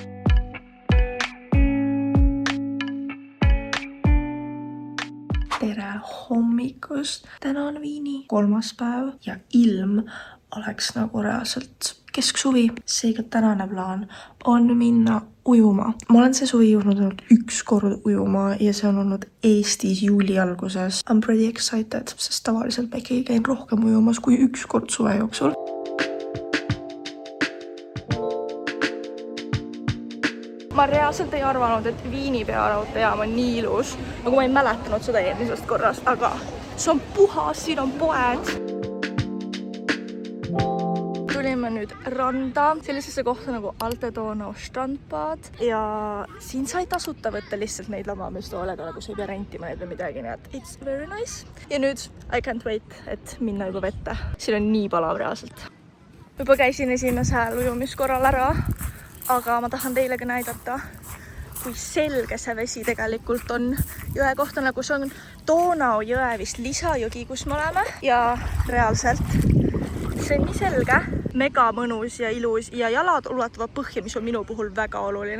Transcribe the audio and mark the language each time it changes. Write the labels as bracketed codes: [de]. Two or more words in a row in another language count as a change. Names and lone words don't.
[et] Tere hommikust! Täna on Viini 3. päev ja ilm oleks nagu reaalselt kesksuvi. Seega tänane plaan on minna ujuma. Ma olen see suvi jõudnud ainult 1 kord ujuma ja see on olnud Eestis juuli alguses. [en] I'm pretty excited, [et] sest tavaliselt ma ikkagi käin rohkem ujumas kui 1 kord suve jooksul. Ma reaalselt ei arvanud, et Viini pearaudteejaam on nii ilus, nagu ma ei mäletanud seda eelmisest korrast, aga see on puhas, siin on poed. Tulime nüüd randa, sellisesse kohta nagu Alte Donau Strandbad ja siin sai tasuta võtta lihtsalt neid lamamistoolega, nagu sa ei pea rentima neid või midagi, nii et [en] it's very nice. [et] Ja nüüd [en] I can't wait, [et] et minna juba vette. Siin on nii palav reaalselt. Juba käisin esimesel ujumiskorral ära, aga ma tahan teile ka näidata, kui selge see vesi tegelikult on. Jõe kohta nagu see on Donau jõe vist lisajõgi, kus me oleme ja reaalselt see on nii selge, mega mõnus ja ilus ja jalad ulatuvad põhja, mis on minu puhul väga oluline.